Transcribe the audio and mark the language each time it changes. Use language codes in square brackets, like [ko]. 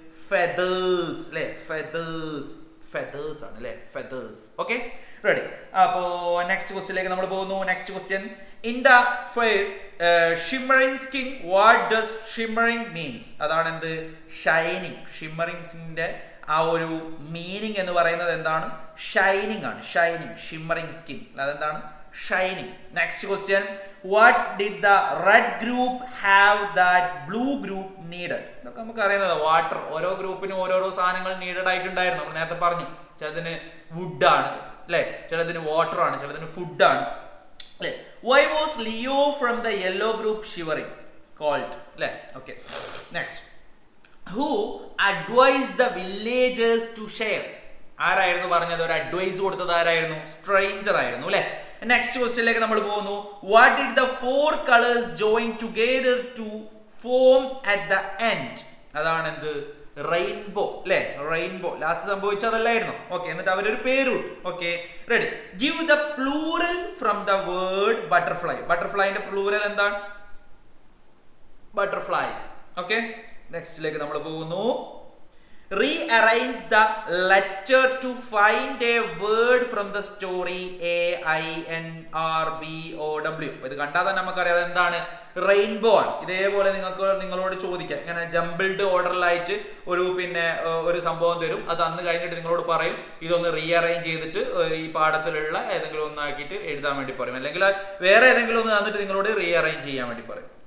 [ml] feathers അല്ലെ. feathers ആണ് അല്ലെ, feathers. Okay, ready. അപ്പോ നെക്സ്റ്റ് ക്വസ്റ്റ്യനിലേക്ക് നമ്മൾ പോകുന്നു. [en] Next question. In the face shimmering skin, what does shimmering means? [ml] അതാണ് എന്ത്? ഷൈനിങ്. ഷിമ്മറിംഗിന്റെ ആ ഒരു മീനിങ് എന്ന് പറയുന്നത് എന്താണ്? ഷൈനിങ് ആണ്. ഷൈനിങ്, ഷിമ്മറിംഗ് സ്കിൻ, അതെന്താണ്? Shining. Next question. [en] what did the red group have that blue group needed? [ml] ഇതൊക്കെ നമുക്ക് അറിയുന്നത് വാട്ടർ ഓരോ ഗ്രൂപ്പിനും ഓരോരോ സാധനങ്ങൾ നീഡഡ് ആയിട്ടുണ്ടായിരുന്നു. നമ്മൾ നേരത്തെ പറഞ്ഞു, ചിലതിന് വുഡ് ആണ് അല്ലെ, ചിലതിന് വാട്ടർ ആണ്, ചിലതിന് ഫുഡ് ആണ് അല്ലെ. [en] why was Leo from the yellow group shivering called [ml] അല്ലെ? [en] okay, next, who advised the villagers to share? [ml] ആരായിരുന്നു പറഞ്ഞത്? ഒരു അഡ്വൈസ് കൊടുത്തത് ആരായിരുന്നു? സ്ട്രേഞ്ചർ ആയിരുന്നു അല്ലെ. നെക്സ്റ്റ് ക്വസ്റ്റ്യനിലേക്ക് നമ്മൾ പോകുന്നു. [en] What did the four colours join together to form at the end? [ml] അതാണ് എന്ത്? റെയിൻബോ അല്ലെ. Rainbow last സംഭവിച്ചതല്ലായിരുന്നു. ഓക്കെ, എന്നിട്ട് അവരൊരു പേരുണ്ട്. [en] Okay, ready. Give the plural from the word butterfly. [ml] ബട്ടർഫ്ലൈന്റെ plural എന്താണ്? ബട്ടർഫ്ലൈസ്. ഓക്കെ, നെക്സ്റ്റിലേക്ക് നമ്മൾ പോകുന്നു. [en] Rearrange the letter to find a word from the story AINRBOW. [ml] ഇത് കണ്ടാൽ തന്നെ നമുക്കറിയാം എന്താണ്? റെയിൻബോ ആണ്. ഇതേപോലെ നിങ്ങളോട് ചോദിക്കാം, ഇങ്ങനെ ജംബിൾഡ് ഓർഡറിലായിട്ട് ഒരു സംഭവം തരും. അത് അന്ന് കഴിഞ്ഞിട്ട് നിങ്ങളോട് പറയും ഇതൊന്ന് റീഅറേഞ്ച് ചെയ്തിട്ട് ഈ പാഠത്തിലുള്ള ഏതെങ്കിലും ഒന്നാക്കിയിട്ട് എഴുതാൻ വേണ്ടി പറയും, അല്ലെങ്കിൽ വേറെ ഏതെങ്കിലും ഒന്ന് തന്നിട്ട് നിങ്ങളോട് റീഅറേഞ്ച് ചെയ്യാൻ വേണ്ടി പറയും.